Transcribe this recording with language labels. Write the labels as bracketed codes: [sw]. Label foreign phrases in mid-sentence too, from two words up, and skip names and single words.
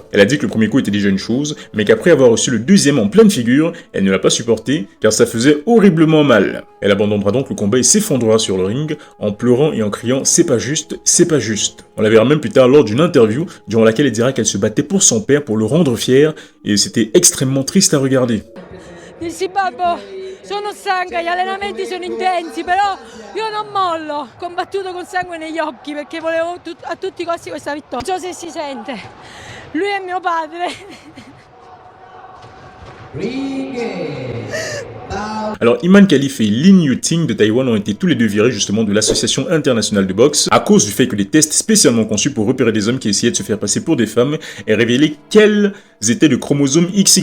[fr] Elle a dit que le premier coup était déjà une chose, mais qu'après avoir reçu le deuxième en pleine figure, elle ne l'a pas supporté, car ça faisait horriblement mal. Elle abandonnera donc le combat et s'effondrera sur le ring, en pleurant et en criant « c'est pas juste, c'est pas juste ». On la verra même plus tard lors d'une interview, durant laquelle elle dira qu'elle se battait pour son père, pour le rendre fier, et c'était extrêmement triste à regarder. [it] Dissi babbo, sono stanca, gli allenamenti sono intensi, però io non mollo. Ho combattuto con sangue negli occhi perché volevo a tutti i costi questa vittoria. Non so se si sente. Lui è mio padre. [fr] Alors Iman Khalif et Lin Yuting de Taïwan ont été tous les deux virés justement de l'association internationale de boxe à cause du fait que des tests spécialement conçus pour repérer des hommes qui essayaient de se faire passer pour des femmes aient révélé quels étaient le chromosome XY.